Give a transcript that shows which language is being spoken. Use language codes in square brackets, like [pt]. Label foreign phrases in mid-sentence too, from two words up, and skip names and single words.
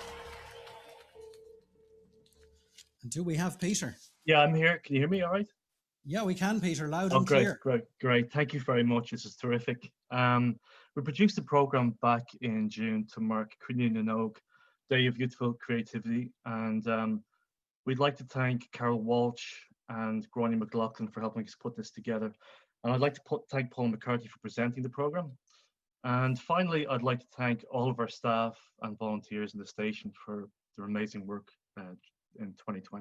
[en] And do we have Peter? Yeah, I'm here. Can you hear me all right? Yeah, we can, Peter, loud Oh, and great, clear. great. Thank you very much. This is terrific. We produced the program back in June to mark Cuireann na nÓg, Day of Youthful Creativity, and we'd like to thank Carol Walsh and Gráinne McLaughlin for helping us put this together. And I'd like to thank Paul McCarthy for presenting the program. And finally, I'd like to thank all of our staff and volunteers in the station for their amazing work in 2020.